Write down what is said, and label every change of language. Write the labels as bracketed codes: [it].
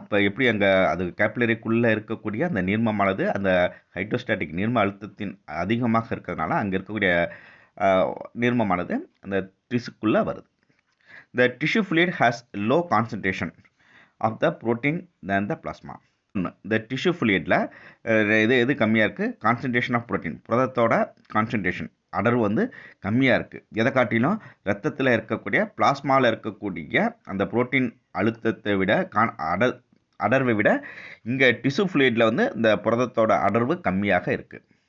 [ta] இப்போ எப்படி அங்கே அது கேப்பிலரிக்குள்ளே இருக்கக்கூடிய அந்த நீர்மமானது அந்த ஹைட்ரோஸ்டாட்டிக் நீர்ம அழுத்தத்தின் அதிகமாக இருக்கிறதுனால அங்கே இருக்கக்கூடிய நீர்மமானது அந்த திசுக்குள்ளே வருது. [en] The tissue fluid has low concentration of the protein than the plasma. [ta] இந்த டிஷ்யூ ஃப்ளூயிடில் எது கம்மியாக இருக்குது? கான்சன்ட்ரேஷன் ஆஃப் புரோட்டீன், புரதத்தோட கான்சன்ட்ரேஷன் அடர்வு கம்மியாக இருக்குது. எதை காட்டிலும் ரத்தத்தில் இருக்கக்கூடிய பிளாஸ்மாவில் இருக்கக்கூடிய அந்த புரோட்டீன் அழுத்தத்தை விட அடர்வை விட இங்கே டிஷ்யூ ஃப்ளூயிடில் இந்த புரதத்தோட அடர்வு கம்மியாக இருக்குது.